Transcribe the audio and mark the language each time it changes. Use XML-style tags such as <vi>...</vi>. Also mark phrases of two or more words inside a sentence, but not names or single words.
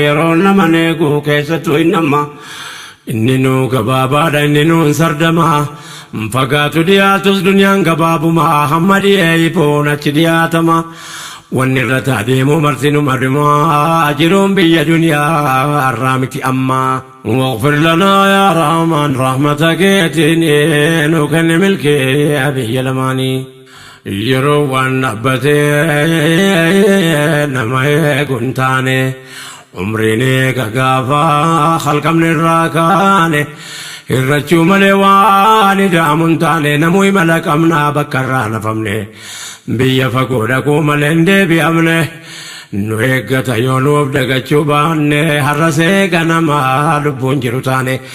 <om>Yeroo nama neegu keessattuu hin nama. Inni nuu gabaabaadha, inni nuu hin sardama. Fagaatu dhiyaatus duniyaan gabaabuma. Hamma dhiyee ifoon achi dhiyaatama. Wanni irra taadeemu marti nu marima. Jiruun biyya duniyaa har'aa miti amma.</om> <ar>واغفر لنا يا رحمن</ar> <om>رحمة keetiin nu kenni milkii biyya lamaanii. Yeroo waan dhaabbatee nama eegu hin taane, umriin eega gaafa halkamni irraa kaane, irrachuu malee waan ida'amu hin taane, namuu imala qabnaa bakka irraa nafamne, biyya fagoo dhaquu malee hin deebi'amne, nu eeggata yoo nuuf dagachuu baanne, har'a seega nama lubbuun jiru taane,</om>